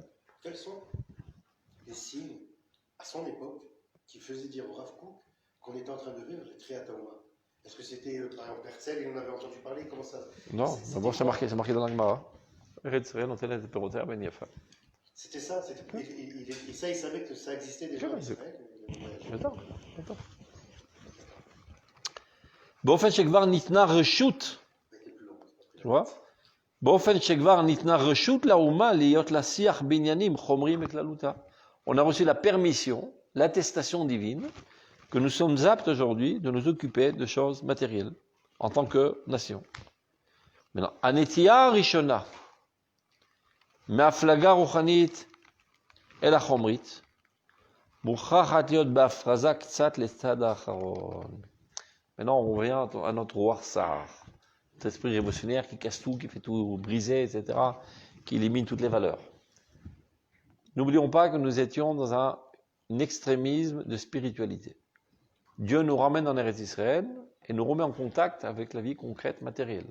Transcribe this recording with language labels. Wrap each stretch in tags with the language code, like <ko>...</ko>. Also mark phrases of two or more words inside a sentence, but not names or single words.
<fr>Quels sont les signes, à son époque, qui faisaient dire au Rav Kook qu'on était en train de vivre les Triataouma? Est-ce que c'était, par exemple, Herzl, il en avait entendu parler? Comment ça? Non, d'abord c'est marqué dans la Gemara. C'était ça, et ça, il savait que ça existait déjà. Attends.</fr> <he>באופן שכבר ניתנה רשות,</he> <fr>tu vois?</fr> <he>באופן שכבר ניתנה רשות לאומה להיות לה שיח בעניינים חומריים בכללותה.</he> <fr>On a reçu la permission, l'attestation divine, que nous sommes aptes aujourd'hui de nous occuper de choses matérielles, en tant que nation. Maintenant,</fr> <he>הנטייה הראשונה, מהפלגה רוחנית אל החומרית, מוכרחת להיות בהפרזה קצת לצד האחרון.</he> <fr>Maintenant, on revient à notre warsar, cet esprit révolutionnaire qui casse tout, qui fait tout briser, etc., qui élimine toutes les valeurs. N'oublions pas que nous étions dans un extrémisme de spiritualité. Dieu nous ramène en Eretz Israël et nous remet en contact avec la vie concrète matérielle.</fr>